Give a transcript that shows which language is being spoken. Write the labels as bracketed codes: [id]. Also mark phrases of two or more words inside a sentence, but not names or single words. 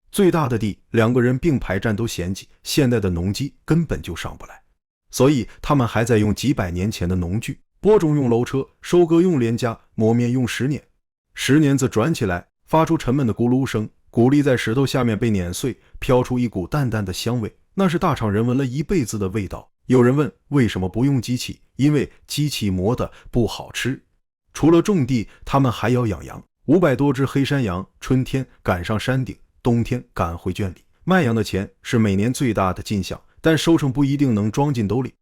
[zh] 最大的地，两個人并排站都嫌棄，現在的農機根本就上不來，所以他們還在用幾百年前的農具，播種用樓車，收割用連葭，磨面用石碾。石碾子轉起來，發出沉悶的咕嚕聲，谷粒在石頭下面被碾碎，飄出一股淡淡的香味，那是大廠人聞了一輩子的味道。有人問為什麼不用機器，因為機器磨的不好吃。除了種地，他們還要養羊，500多只黑山羊，春天趕上山頂，冬天趕回圈裡。賣羊的錢是每年最大的進項，但收成不一定能裝进兜裡。